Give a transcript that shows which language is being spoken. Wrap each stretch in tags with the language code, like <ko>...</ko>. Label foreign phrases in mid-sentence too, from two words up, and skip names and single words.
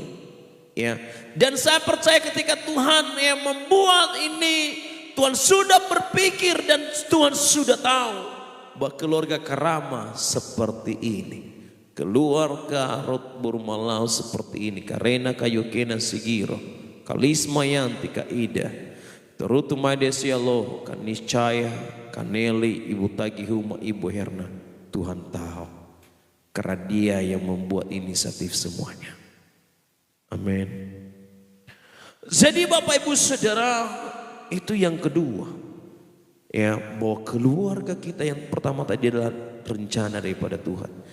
<id>Ya. Dan saya percaya ketika Tuhan yang membuat ini, Tuhan sudah berpikir dan Tuhan sudah tahu bahwa keluarga Karama seperti ini. Keluarga Rot Burmalau seperti ini. Karena Kayukena Sigiro. Kalisma Yanti Kaida. Terutu Madesia Loh. Kaniscaya. Kaneli. Ibu Tagihuma. Ibu Herna. Tuhan tahu. Karena Dia yang membuat inisiatif semuanya. Amin. Jadi Bapak Ibu Saudara, itu yang kedua. Ya, bahwa keluarga kita yang pertama tadi adalah rencana daripada Tuhan.</id>